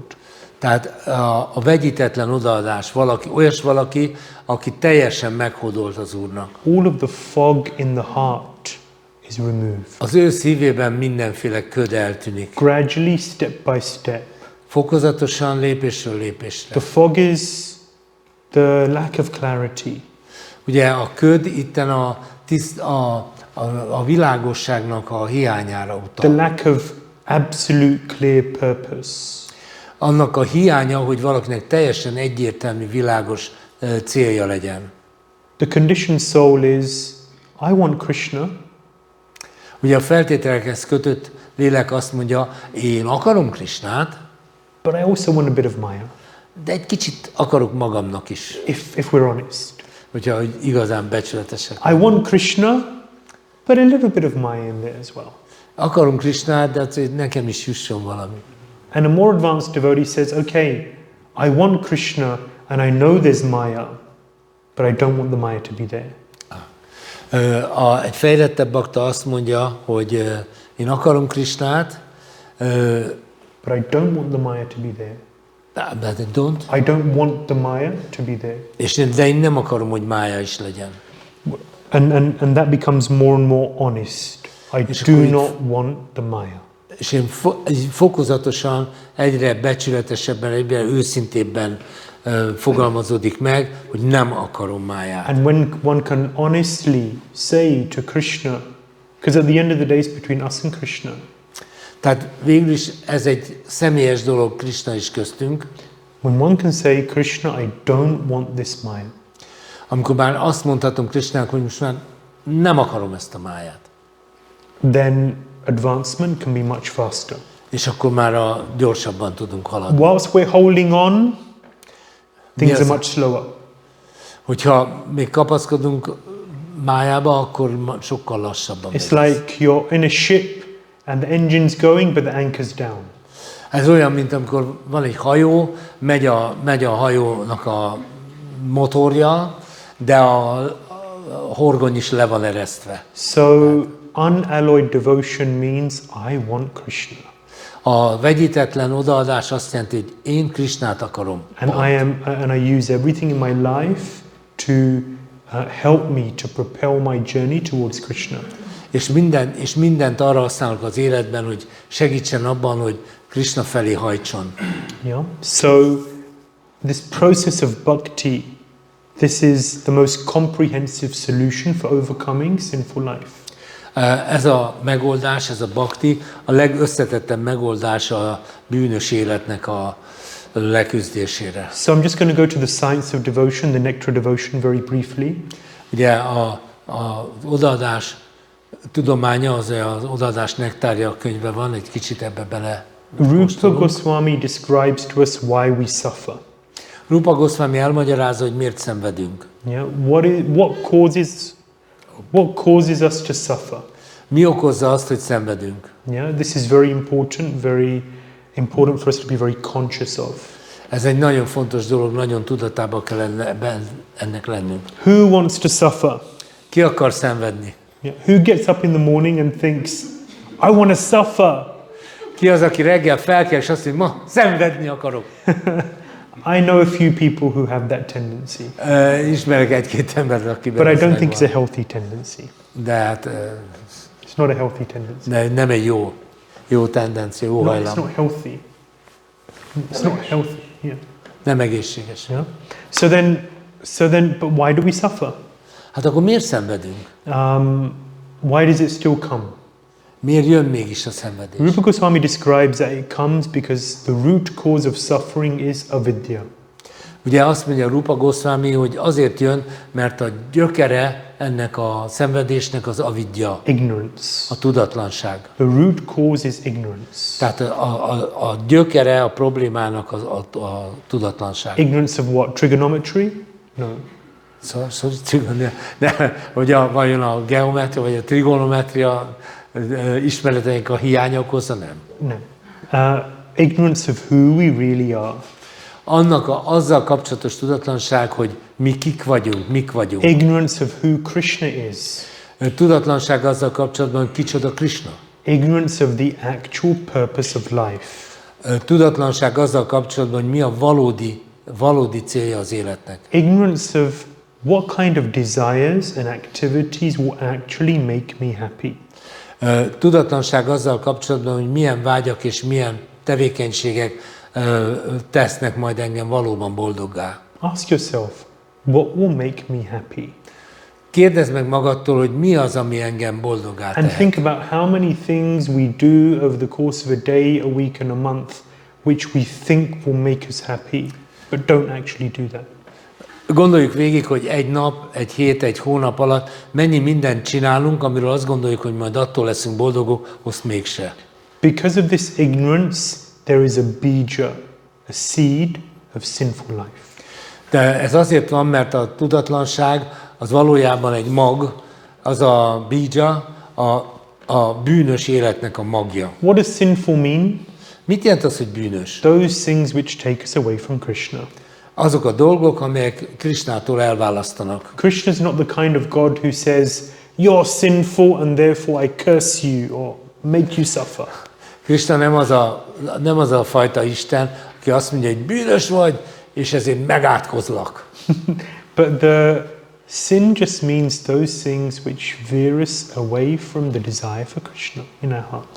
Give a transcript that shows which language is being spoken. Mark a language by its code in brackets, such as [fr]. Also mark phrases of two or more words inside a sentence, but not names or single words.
[hu] Tehát a vegyítetlen odaadás, valaki, aki teljesen meghódolt az Úrnak. [en] All of the fog in the heart is removed. [hu] Az ő szívében mindenféle köd eltűnik. [en] Gradually, step by step. [hu] Fokozatosan, lépésről lépésre. [en] The fog is the lack of clarity. [hu] Ugye a köd itten a világosságnak a hiányára utal. [en] The lack of absolute clear purpose. [hu] Annak a hiánya, hogy valakinek teljesen egyértelmű, világos célja legyen. [en] The conditioned soul is, I want Krishna. [hu] Ugye a feltételekhez kötött lélek azt mondja, én akarom Krisnát, [en] but I also want a bit of Maya. [hu] de egy kicsit akarok magamnak is, [en] if we're honest. [hu] hogyha igazán becsületesek. [en] I want Krishna, but a little bit of Maya in there as well. [hu] Akarom Krishnát, de azért nekem is jusson valami. [en] And a more advanced devotee says, okay, I want Krishna and I know there's Maya, but I don't want the Maya to be there. [hu] Egy fejlettebb bakta azt mondja, hogy én akarom Krishnát, [en] but I don't want the Maya to be there. But I I don't want the Maya to be there. [hu] De én nem akarom, hogy mája is legyen. [en] And that becomes more and more honest. I do not want the Maya. [hu] És én fokozatosan egyre becsületesebben, egyre őszintébben fogalmazódik meg, hogy nem akarom máját. [en] And when one can honestly say to Krishna, because at the end of the day it's between us and Krishna. [hu] Tehát végül is ez egy személyes dolog Krishna is köztünk. [en] When one can say, Krishna, I don't want this Maya. [hu] Amikor már azt mondhatom Krishnának, hogy most már nem akarom ezt a máját. [en] Then advancement can be much faster. [hu] És akkor már gyorsabban tudunk haladni. [en] Whilst we're holding on, things are much slower. [hu] Hogyha még kapaszkodunk májába, akkor sokkal lassabban. [en] It's like you're in a ship and the engine's going, but the anchor's down. [hu] Ez olyan, mint amikor van egy hajó, megy a hajónak a motorja, de a horgony is le van eresztve. [en] So unalloyed devotion means I want Krishna. [hu] A vegyítetlen odaadás azt jelenti, hogy én Krishnát akarom. [en] And I use everything in my life to help me to propel my journey towards Krishna. [hu] És mindent arra használok az életben, hogy segítsen abban, hogy Krishna felé hajtson. [en] Yeah. So this process of bhakti, this is the most comprehensive solution for overcoming sinful life. [hu] Ez a megoldás, ez a bhakti, a legösszetettebb megoldás a bűnös életnek a leküzdésére. [en] So I'm just going to go to the science of devotion, the nectar devotion very briefly. [hu] Ugye az odaadás tudománya, az odaadás nektárja könyve van, egy kicsit ebbe bele. [en] Rupa Goswami describes to us why we suffer. [hu] Rupa Goswami elmagyarázza, hogy miért szenvedünk. [en] Yeah, what causes us to suffer? [hu] Mi okozza azt, hogy szenvedünk? [en] Yeah, this is very important for us to be very conscious of. [hu] Ez egy nagyon fontos dolog, nagyon tudatában kell ennek lennünk. [en] Who wants to suffer? [hu] Ki akar szenvedni? [en] Yeah. Who gets up in the morning and thinks, I want to suffer? [hu] Ki az, aki reggel felkel, és azt mondja, ma szenvedni akarok? [en] I know a few people who have that tendency. [hu] Ismerek egy-két embert, akiben [en] But I don't think it's a healthy tendency. [hu] De hát [en] it's not a healthy tendency. [hu] Nem egy jó tendencia, jó hajlam. [en] It's not healthy. It's not healthy. Yeah. [hu] Nem egészséges. [en] Yeah. So then, but why do we suffer? [hu] Hát akkor miért szenvedünk? [en] Why does it still come? [hu] Miért jön mégis a szenvedés? [en] Rupa Goswami describes that it comes because the root cause of suffering is avidya. [hu] Ugye azt mondja Rupa Goswami, hogy azért jön, mert a gyökere ennek a szenvedésnek az avidya. [en] Ignorance. [hu] A tudatlanság. [en] The root cause is ignorance. [hu] Tehát a gyökere a problémának a tudatlanság. [en] Ignorance of what? Trigonometry? No. [hu] Szóval hogy vajon a geometria vagy a trigonometria ismereteink a hiánya okozza? Nem. [en] Ignorance of who we really are. [hu] Azzal kapcsolatos tudatlanság, hogy mi kik vagyunk, mik vagyunk. [en] Ignorance of who Krishna is. [hu] Tudatlanság azzal kapcsolatban, hogy kicsoda Krishna. [en] Ignorance of the actual purpose of life. [hu] Tudatlanság azzal kapcsolatban, hogy mi a valódi célja az életnek. [en] Ignorance of what kind of desires and activities will actually make me happy. [hu] Tudatlanság azzal kapcsolatban, hogy milyen vágyak és milyen tevékenységek tesznek majd engem valóban boldoggá. [en] Ask yourself, what will make me happy? [hu] Kérdezd meg magadtól, hogy mi az, ami engem boldoggá tehet. [en] And think about how many things we do over the course of a day, a week and a month, which we think will make us happy, but don't actually do that. [hu] Gondoljuk végig, hogy egy nap, egy hét, egy hónap alatt mennyi mindent csinálunk, amiről azt gondoljuk, hogy majd attól leszünk boldogok, azt mégse. [en] Because of this ignorance, there is a bija, a seed of sinful life. [hu] De ez azért van, mert a tudatlanság az valójában egy mag, az a bíja, a bűnös életnek a magja. [en] What does sinful mean? [hu] Mit jelent az, hogy bűnös? [en] Those things which take us away from Krishna. [hu] Azok a dolgok, amelyek Krishnától elválasztanak. [en] Krishna is not the kind of God who says, you're sinful and therefore I curse you or make you suffer. [hu] Krishna nem az a fajta Isten, aki azt mondja, hogy bűnös vagy, és ezért megátkozlak. [en] But the sin just means those things which veer us away from the desire for Krishna in our hearts.